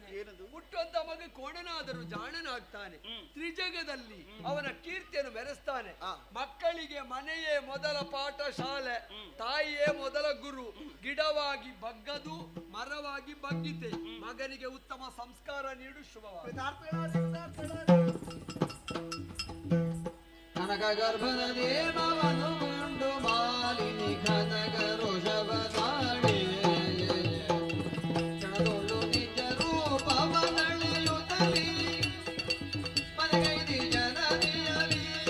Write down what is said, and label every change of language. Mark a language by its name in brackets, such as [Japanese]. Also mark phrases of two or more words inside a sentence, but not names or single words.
[Kannada] ಹುಟ್ಟುವಂತ ಮಗ ಕೋಣನಾದರೂ ಜಾಣನಾಗ್ತಾನೆ, ತ್ರಿಜಗದಲ್ಲಿ ಅವನ ಕೀರ್ತಿಯನ್ನು ಮೆರೆಸ್ತಾನೆ. ಮಕ್ಕಳಿಗೆ ಮನೆಯೇ ಮೊದಲ ಪಾಠ ಶಾಲೆ, ತಾಯಿಯೇ ಮೊದಲ ಗುರು. ಗಿಡವಾಗಿ ಬಗ್ಗದು, ಮರವಾಗಿ ಬಗ್ಗಿತೆ, ಮಗನಿಗೆ ಉತ್ತಮ ಸಂಸ್ಕಾರ ನೀಡು. ಶುಭವಾದ ಕನಕ ಗರ್ಭದ ದೇವವನ್ನು ಕೊಂಡು ಮಾಲಿನಿ ಕನಕ ರೋಷವ ತಾಡೆ ಕ್ಷಣದೊಳ್ಳು ನಿಜ ರೂಪವನಳೆಯುತ್ತಲಿ ಮನೆಗೈದಿ ಜನನಿಯಲಿ